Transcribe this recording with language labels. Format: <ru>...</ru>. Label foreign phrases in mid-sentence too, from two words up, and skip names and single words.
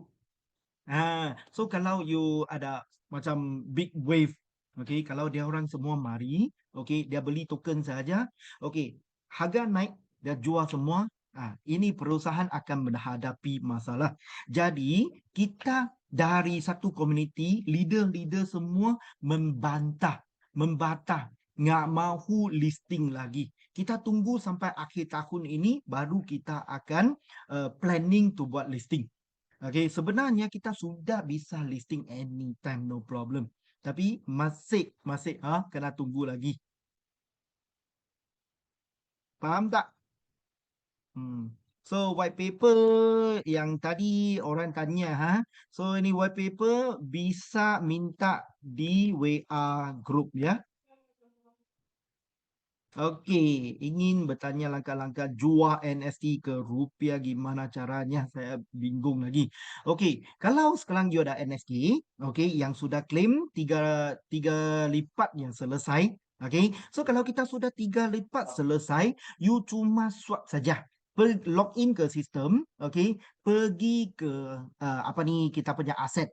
<ms>So kalau you ada macam</ms> <en>big wave,</en> <ms>okay, kalau dia orang semua mari, okay, dia beli token saja, okay, harga naik, dia jual semua, ini perusahaan akan menghadapi masalah. Jadi, kita dari satu komuniti, leader-leader semua membantah, nggak mahu listing lagi. Kita tunggu sampai akhir tahun ini, baru kita akan</ms> <en>planning to</en> <ms>buat listing. Okay, sebenarnya kita sudah bisa listing anytime,</ms> <en>no problem.</en> <ms>Tapi masih kena tunggu lagi. Faham tak? Hmm. So</ms> <en>white paper</en> <ms>yang tadi orang tanya So ini</ms> <en>white paper</en> <ms>bisa minta di WA group ya. Okey, ingin bertanya langkah-langkah jual NFT ke rupiah gimana caranya? Saya bingung lagi. Okey, kalau sekarang you ada NFT, okey, yang sudah claim tiga lipat yang selesai, okey. So kalau kita sudah tiga lipat selesai, you cuma swap saja. Login ke sistem, okey, pergi ke apa ni kita punya aset.</ms>